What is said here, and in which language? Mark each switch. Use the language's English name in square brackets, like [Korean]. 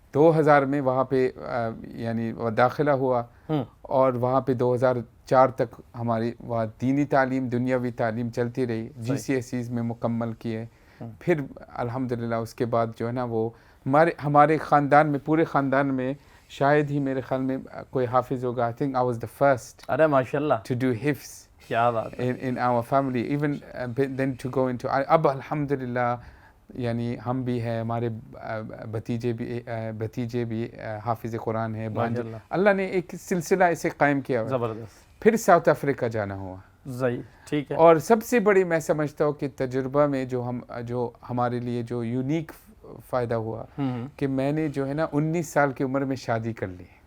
[Urdu] 2000 میں وہاں پہ یعنی داخلہ ہوا, اور وہاں پہ 2004 تک ہماری وہاں دینی تعلیم دنیاوی تعلیم چلتی رہی. GCSEs میں مکمل کیے. پھر الحمدللہ اس کے بعد جو ہے نا وہ ہمارے خاندان میں, پورے خاندان میں شاید ہی میرے خیال میں کوئی حافظ ہوگا. [English] I think I was the first. [Urdu] ارے ماشاءاللہ. [English] To do حفظ. [Urdu] کیا بات ہے. [English] In our family, even then to go into. [Urdu] اب الحمدللہ یعنی ہم بھی ہیں, ہمارے بھتیجے بھی حافظ قرآن ہیں. اللہ نے ایک سلسلہ ایسے قائم کیا. زبردست. پھر ساؤتھ افریقہ جانا ہوا. ٹھیک ہے. اور سب سے بڑی میں سمجھتا ہوں کہ تجربہ میں جو ہمارے لیے جو یونیک فائدہ ہوا کہ میں نے جو ہے نا 19 سال کی عمر میں شادی کر لی.